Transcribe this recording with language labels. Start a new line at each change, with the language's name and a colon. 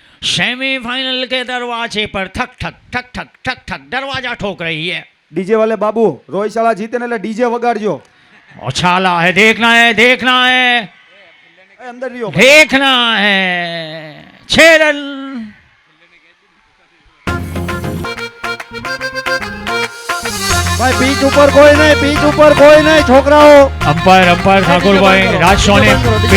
Hindi: Semifinal के दरवाजे पर ठक ठक ठक ठक ठक ठक दरवाजा ठोक रही है।
Gujarati: ડીજે વાલે બાબુ રોહિત શાળા જીતે ને એટલે ડીજે વગાડજો
Hindi: उछाला है, देखना है, देखना है,
Gujarati: એ અંદર રહ્યો
Hindi: देखना है। 6 रन।
Gujarati: ભાઈ પીચ ઉપર કોઈ નહીં, પીચ ઉપર કોઈ નહીં છોકરાઓ.
Hindi: अंपायर ठाकुर भाई राज सोनी पिच